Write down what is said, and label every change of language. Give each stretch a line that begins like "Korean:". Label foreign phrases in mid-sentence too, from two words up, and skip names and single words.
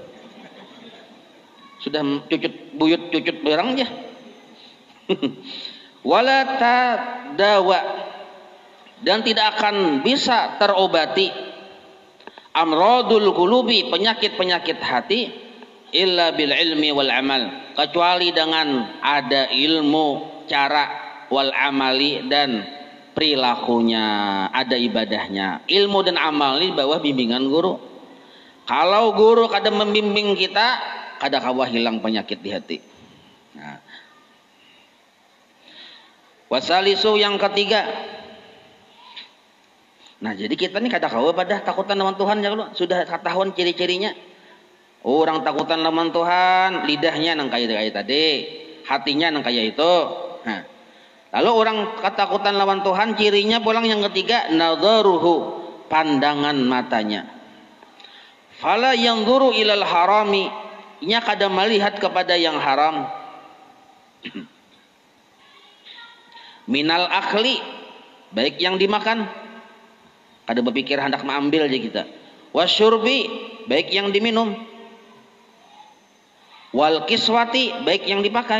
Banjar: Sudah buyut cucut barang aja.
Arabic: Wala tadawa,
Indonesian: dan tidak akan bisa terobati
Arabic: amradul qulubi,
Indonesian: penyakit-penyakit hati,
Arabic: illa bil ilmi wal amal,
Indonesian: kecuali dengan ada ilmu, cara,
Arabic: wal amali,
Indonesian: dan perilakunya, ada ibadahnya. Ilmu dan amal ini bawah bimbingan guru.
Banjar: Kalau guru kada membimbing kita, kada kawa hilang penyakit di hati. Nah, Wasalisu yang ketiga. Nah jadi kita nih kada kawa pada takutan lawan Tuhan ya kalau sudah ketahuan ciri-cirinya. Orang takutan lawan Tuhan, lidahnya nang kayak tadi, hatinya nang kayak itu. Nah, lalu orang ketakutan lawan Tuhan, cirinya pulang yang ketiga, nadharuhu, pandangan matanya.
Arabic: Fala yanzuru ilal harami,
Banjar: nya kada melihat kepada yang haram.
Arabic: Minal akli,
Indonesian: baik yang dimakan, kada berpikir hendak mengambil aja kita. Wasyurbi, baik yang diminum.
Arabic: Wal kiswati,
Indonesian: baik yang dipakai.